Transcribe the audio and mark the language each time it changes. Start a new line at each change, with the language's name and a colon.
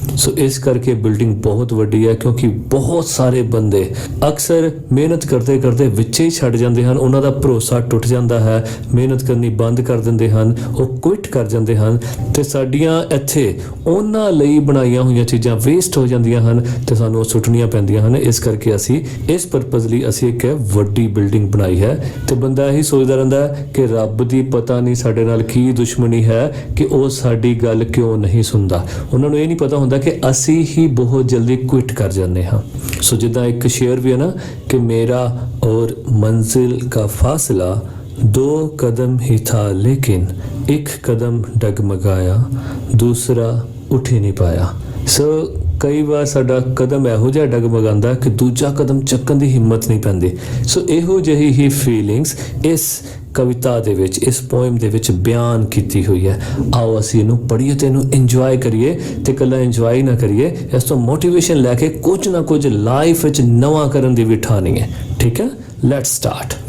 Punjabi: ਸੋ ਇਸ ਕਰਕੇ ਬਿਲਡਿੰਗ ਬਹੁਤ ਵੱਡੀ ਹੈ ਕਿਉਂਕਿ ਬਹੁਤ ਸਾਰੇ ਬੰਦੇ ਅਕਸਰ ਮਿਹਨਤ ਕਰਦੇ ਕਰਦੇ ਵਿੱਚੇ ਹੀ ਛੱਡ ਜਾਂਦੇ ਹਨ, ਉਹਨਾਂ ਦਾ ਭਰੋਸਾ ਟੁੱਟ ਜਾਂਦਾ ਹੈ, ਮਿਹਨਤ ਕਰਨੀ ਬੰਦ ਕਰ ਦਿੰਦੇ ਹਨ, ਉਹ ਕੁਇਟ ਕਰ ਜਾਂਦੇ ਹਨ ਤੇ ਸਾਡੀਆਂ ਇੱਥੇ ਉਹਨਾਂ ਲਈ ਬਣਾਈਆਂ ਹੋਈਆਂ ਚੀਜ਼ਾਂ ਵੇਸਟ ਹੋ ਜਾਂਦੀਆਂ ਹਨ ਤੇ ਸਾਨੂੰ ਉਹ ਸੁੱਟਣੀਆਂ ਪੈਂਦੀਆਂ ਹਨ। ਇਸ ਕਰਕੇ ਅਸੀਂ ਇਸ ਪਰਪਸ ਲਈ ਅਸੀਂ ਇੱਕ ਵੱਡੀ ਬਿਲਡਿੰਗ ਬਣਾਈ ਹੈ ਤੇ ਬੰਦਾ ਇਹੀ ਸੋਚਦਾ ਰਹਿੰਦਾ ਕਿ ਰੱਬ ਦੀ ਪਤਾ ਨਹੀਂ ਸਾਡੇ ਨਾਲ ਕੀ ਦੁਸ਼ਮਣੀ ਹੈ ਕਿ ਉਹ ਸਾਡੀ ਗੱਲ ਕਿਉਂ ਨਹੀਂ ਸੁਣਦਾ। ਉਹਨਾਂ ਨੂੰ ਇਹ ਨਹੀਂ ਪਤਾ ਹੁੰਦਾ ਕਿ ਅਸੀਂ ਹੀ ਬਹੁਤ ਜਲਦੀ ਕੁਇਟ ਕਰ ਜਾਂਦੇ ਹਾਂ। ਸੋ ਜਿੱਦਾਂ ਇੱਕ ਸ਼ੇਅਰ ਵੀ ਹੈ ਨਾ ਕਿ ਮੇਰਾ
Hindi: और मंजिल का फासला 2 कदम ही था लेकिन 1 कदम डगमगाया दूसरा उठ ही नहीं पाया।
Punjabi: सो ਕਈ ਵਾਰ ਸਾਡਾ ਕਦਮ ਇਹੋ ਜਿਹਾ ਡਗਮਗਾਉਂਦਾ ਕਿ ਦੂਜਾ ਕਦਮ ਚੱਕਣ ਦੀ ਹਿੰਮਤ ਨਹੀਂ ਪੈਂਦੀ। ਸੋ ਇਹੋ ਜਿਹੀ ਹੀ ਫੀਲਿੰਗਸ ਇਸ ਕਵਿਤਾ ਦੇ ਵਿੱਚ, ਇਸ ਪੋਇਮ ਦੇ ਵਿੱਚ ਬਿਆਨ ਕੀਤੀ ਹੋਈ ਹੈ। ਆਓ ਅਸੀਂ ਇਹਨੂੰ ਪੜ੍ਹੀਏ ਤੇ ਇਹਨੂੰ ਇੰਜੋਏ ਕਰੀਏ ਤੇ ਇਕੱਲਾ ਇੰਜੋਏ ਨਾ ਕਰੀਏ, ਇਸ ਤੋਂ ਮੋਟੀਵੇਸ਼ਨ ਲੈ ਕੇ ਕੁਝ ਨਾ ਕੁਝ ਲਾਈਫ ਵਿੱਚ ਨਵਾਂ ਕਰਨ ਦੀ ਵੀ ਠਾਣੀ ਹੈ, ਠੀਕ ਹੈ।
English: Let's start.